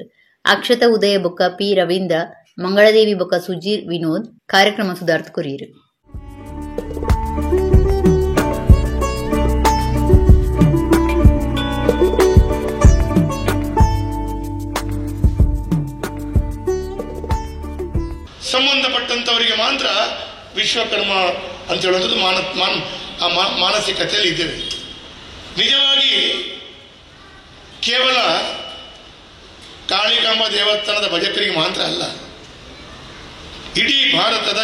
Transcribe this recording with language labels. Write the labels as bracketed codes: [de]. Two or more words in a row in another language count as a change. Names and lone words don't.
[tcy] ಅಕ್ಷತ ಉದಯ ಬುಕ್ಕ ಪಿ ರವೀಂದ್ರ, ಮಂಗಳದೇವಿ ಬುಕ್ಕ ಸುಜೀರ್ ವಿನೋದ್ ಕಾರ್ಯಕ್ರಮ ಸುಧಾರ್ಥ ಕೊರಿಯರು. [kn] ಸಂಬಂಧಪಟ್ಟಂತವರಿಗೆ ಮಾತ್ರ ವಿಶ್ವಕರ್ಮ ಅಂತ ಹೇಳೋದು ಮಾನಸಿಕತೆಯಲ್ಲಿ ಇದ್ದೇವೆ. ನಿಜವಾಗಿ ಕೇವಲ ಕಾಳಿಕಾಂಬ ದೇವಸ್ಥಾನದ ಭಜಕರಿಗೆ ಮಾತ್ರ ಅಲ್ಲ, ಇಡೀ ಭಾರತದ